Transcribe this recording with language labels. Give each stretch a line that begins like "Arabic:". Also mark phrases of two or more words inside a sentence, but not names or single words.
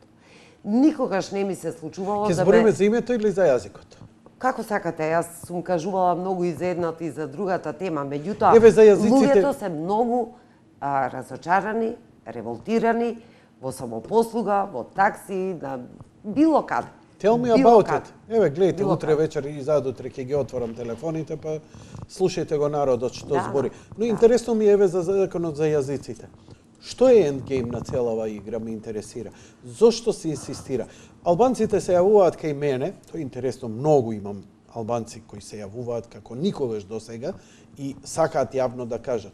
Macedonian: Никогаш не ми се случувало Ќе да збориме за името или за јазикот? Како сакате, јас сум кажувала многу и за едната и за другата тема, меѓутоа Еве, за јазиците- луѓето се многу разочарани, револтирани во самопослуга, во такси, на било каде.
English: Tell me
Macedonian: Било
English: about
Macedonian: каде. it. Еве, гледайте, Било утре каде. вечер и задутре ќе ги отворам телефоните, па слушајте го народот што Да, збори. Но да. интересно ми е еве за законот за јазиците. Што е ендгейм на цела оваа игра, ме интересира. Зошто се инсистира? Албанците се јавуваат кај мене, тоа е интересно, многу имам албанци кои се јавуваат како никогаш досега и сакаат јавно да кажат.